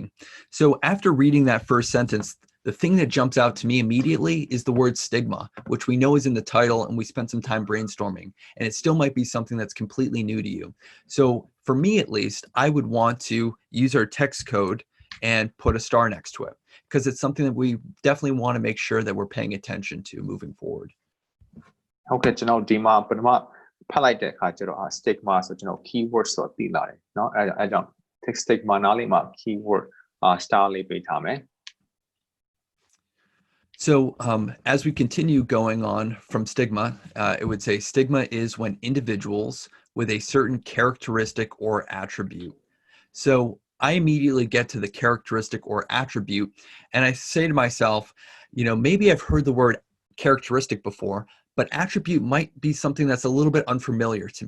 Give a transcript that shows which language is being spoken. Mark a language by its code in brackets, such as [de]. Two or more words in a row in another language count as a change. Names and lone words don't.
[en] So after reading that first sentence, the thing that jumps out to me immediately is the word stigma, which we know is in the title and we spent some time brainstorming, and it still might be something that's completely new to you. So for me, at least, I would want to use our text code and put a star next to it because it's something that we definitely want to make sure that we're paying attention to moving forward. [my] ဟုတ်ကဲ့ကျွန်တော်ဒီမှာပထမဖတ်လိုက်တဲ့အခါကျတော့ stigma ဆိုကျွန်တော် keyword ဆိုသိလာတယ်เนาะအဲကြောင့် [en] text stigma [my] နားလေးမှာ [en] keyword star [my] လေးပေးထားမယ် [en] So as we continue going on from stigma, it would say stigma is when individuals with a certain characteristic or attribute. So I immediately get to the characteristic or attribute, and I say to myself, you know, maybe I've heard the word characteristic before, but attribute might be something that's a little bit unfamiliar to me.